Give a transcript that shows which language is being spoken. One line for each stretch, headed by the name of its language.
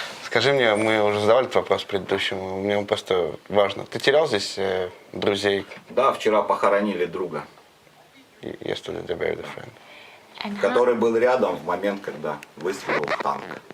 Russian: Скажи мне, мы уже задавали этот вопрос предыдущему, мне просто важно. Ты терял здесь друзей? Да, вчера похоронили друга,
English: Yesterday they buried a friend.
Russian: который был рядом в момент, когда выстрелил танк.